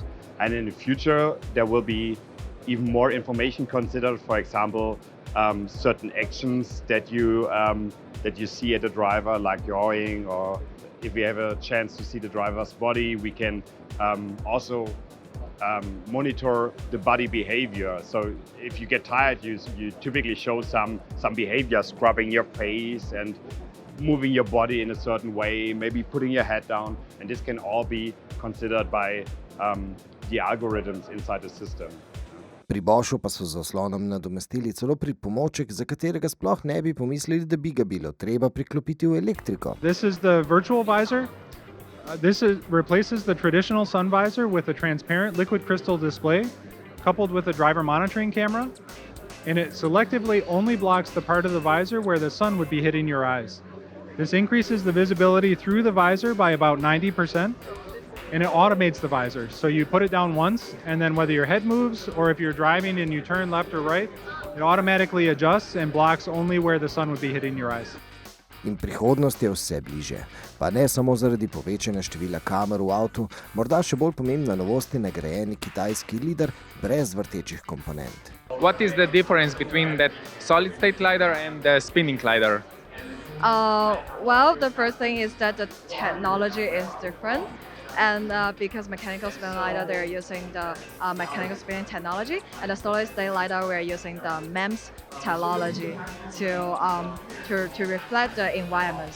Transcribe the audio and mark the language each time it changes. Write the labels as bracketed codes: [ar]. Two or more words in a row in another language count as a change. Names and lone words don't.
[en] And in the future there will be even more information considered, for example, certain actions that you see at the driver, like yawing, or if we have a chance to see the driver's body, we can also monitor the body behavior. So if you get tired, you typically show some behavior, scrubbing your face and moving your body in a certain way, maybe putting your head down, and this can all be considered by the algorithms inside the system. [sl] Pri Boschu pa so z zaslonom nadomestili celo pripomoček, za katerega sploh ne bi pomislili, da bi ga bilo treba priklopiti v elektriko. [en] This is the virtual visor. This replaces the traditional sun visor with a transparent liquid crystal display coupled with a driver monitoring camera, and it selectively only blocks the part of the visor where the sun would be hitting your eyes. This increases the visibility through the visor by about 90%. And it automates the visor. So you put it down once, and then whether your head moves or if you're driving and you turn left or right, it automatically adjusts and blocks only where the sun would be hitting your eyes. [sl] In prihodnost je vse bliže. Pa ne samo zaradi povečanja števila kamer v avtu, morda še bolj pomembna novost je nagrajeni kitajski LiDAR brez vrtečih komponent. [en] What is the difference between that solid state LiDAR and the spinning LiDAR? Well, the first thing is that the technology is different. And because mechanical spinning LiDAR, they're using the mechanical spinning technology, and the solid state LiDAR, we're using the MEMS technology to reflect the environments.